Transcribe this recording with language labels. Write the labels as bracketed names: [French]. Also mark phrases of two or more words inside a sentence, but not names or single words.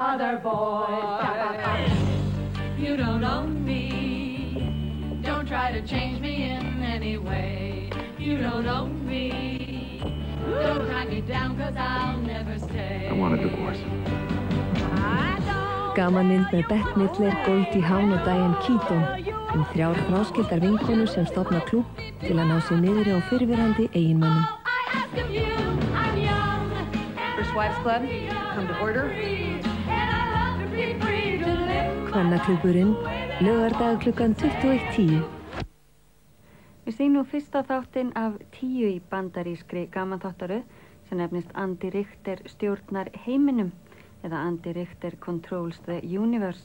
[English] other boys. You don't own me. Don't try to change me in any way. You don't own me. Don't drag me down, 'cause I'll never stay. I want a divorce. [Icelandic] Gamanmynd með Bette Midler, Goldie Hawn og Diane Keaton þrjár fráskildar vinkonur sem stofna klúbb til að ná sig niðri á fyrrverandi eiginmönnum. [English] First Wives Club, come to order. [Icelandic] Kvennaklúbburinn, laugardag klukkan 21:10. Við segjum nú fyrsta þáttinn af 10 í bandarískri gamanþáttaröð sem nefnist Andy Richter stjórnar heiminum eða Andy Richter Controls the Universe.